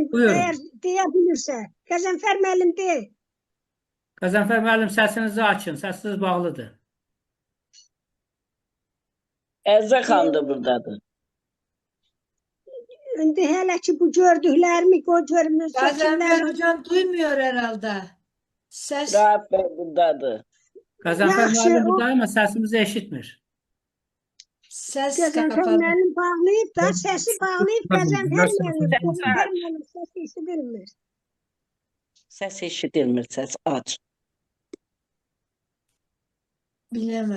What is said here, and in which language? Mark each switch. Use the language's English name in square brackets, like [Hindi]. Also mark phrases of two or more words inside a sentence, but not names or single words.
[Azerbaijani] Buyurun. əgər deyə bilirsə. Qəzənfər müəllim de. Qəzənfər müəllim, səsinizi açın. Səsiniz bağlıdır. Əzrə xanım da buradadır. İndi hələ ki bu gördüklərimi görmüş. [Turkish] Gazanfer hocam duymuyor herhalde. Ses [Azerbaijani] Rahat Bey buradadır. Qəzənfər Yaxşı, müəllim o- burada ama səsimizi eşitmir. Qəzənfər [Turkish] kapalı. [Azerbaijani] müəllim bağlayıb da, səsi bağlayıb Qəzənfər müəllim. Səs Qəzənfər müəllim səsi eşidilmir. Səs eşidilmir, səs aç. [Turkish] Bilemedi.